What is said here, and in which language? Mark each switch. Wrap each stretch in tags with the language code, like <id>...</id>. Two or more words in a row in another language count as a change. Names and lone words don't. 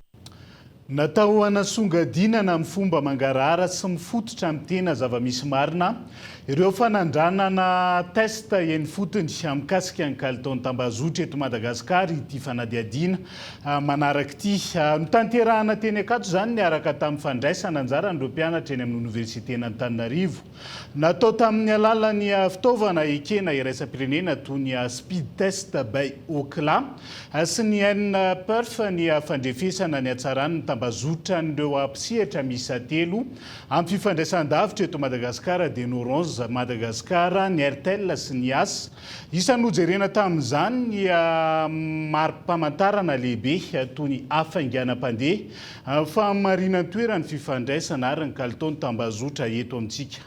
<mg>Natao hanasongadinana amin'ny fomba mangarahara sy mifototra amin'ny tena zava-misy marina ireo fanandranana testa eny fotony mikasika ny kalitaon'ny tambazotra eto Madagasikara ity fanadiadiana manaraka ity. Notanterahana teny akato izany niaraka tamin'ny fandraisana anjaran'ireo mpianatra eny amin'ny oniversiten'i Antananarivo. Natao tamin'ny alalan'ny fitaovana ekena iraisam-pirenena toy ny</mg> <en>speed test by</en> <mg>Ookla sy ny NPERF ny fandrefesana ny hatsaran'ny tambazotra n'ireo ampisehatra miisa 3 amin'ny fifandraisan-davitra eto Madagasikara dia ny Orange Madagasikara, ny Airtel sy ny AS. Isan'ny hojerena tamin'izany ny mari-pamantarana lehibe toy ny hafainganam-pandeha fahamarinan'ny toerany fifandraisana ary ny kalitaon'ny tambazotra eto amintsika.</mg>